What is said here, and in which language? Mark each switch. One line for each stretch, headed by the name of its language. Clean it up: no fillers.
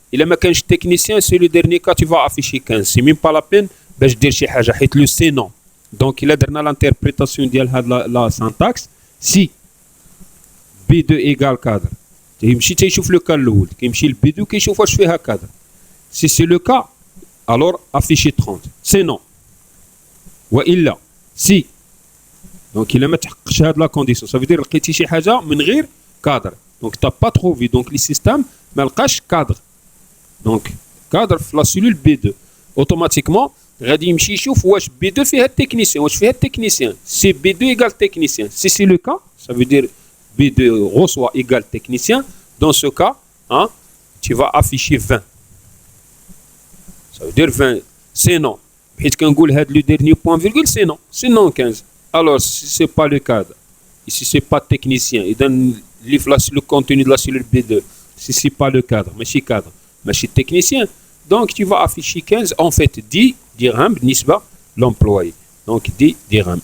French: Il a ma 15 technicien, c'est le dernier cas, tu vas afficher 15. C'est même pas la peine
Arabic: باش دير شي حاجه حيت
French: le c'est non. Donc il a درنا l'interprétation ديال هاد la syntaxe. Si B2 égale cadre.
Arabic: يمشي تيشوف لو كا الاول كيمشي ل B2 كيشوف واش فيها cadre.
French: Si c'est le cas, alors afficher 30. C'est non. وإلا si. Donc il a
Arabic: ما تحققش هاد
French: la condition.
Arabic: Ça veut dire لقيتي شي حاجه من غير cadre.
French: Donc t'as pas trouvé. Donc le système
Arabic: ما لقاش
French: cadre. Donc cadre في la cellule B2.
Arabic: Automatiquement غادي يمشي يشوف واش B2 فيها technicien واش فيها technicien.
French: Si B2 égale technicien. Si c'est le cas, ça veut dire B2 reçoit égale technicien. Dans ce cas, tu vas afficher 20. Ça veut dire 20. C'est non.
Arabic: حيت كنقول هاد
French: le dernier point virgule, c'est non. C'est non 15. Alors, si ce n'est pas le cadre, si ce n'est pas technicien, il donne le contenu de la cellule B2, si ce n'est pas le cadre, mais si cadre, mais si technicien, donc tu vas afficher 15, en fait 10 dirhams, nisba l'employé. Donc 10 dirhams.